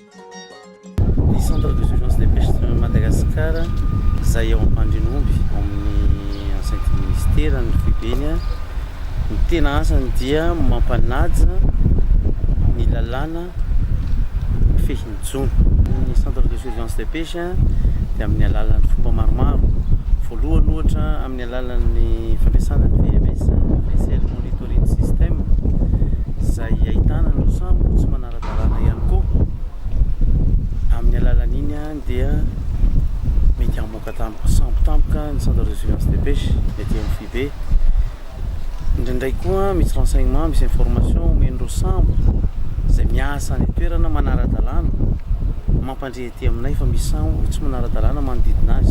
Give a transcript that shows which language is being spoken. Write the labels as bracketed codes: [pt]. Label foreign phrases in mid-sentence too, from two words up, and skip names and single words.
[mg] Ny [fr] centre de surveillance de pêche de Madagascar [mg] izay eo am-pandrinomby amin'ny [fr] enceinte ministère [mg] ny fibeny ny tena asany dia mampanaja ny lalàna fehin'ny jony. Ny [fr] centre de surveillance de pêche [mg] dia amin'ny alalan'ny fomba maromaro. Voalohany ohatra amin'ny alalan'ny fampiasana ny VMS [en] vessel monitoring system [mg] izay ahitana ny sambo tsy manara-dalàna ihany koa. Amin'ny alalan'iny dia mety hamoaka sambo tampoka ny [fr] centre de surveillance de pêche [mg] mety amin'ny fibe. Indraindray koa misy renseignement, misy information omen'ireo sambo izay miasa ny toerana manara-dalàna mampandrehety aminay fa misy sambo tsy manara-dalàna manodidina azy.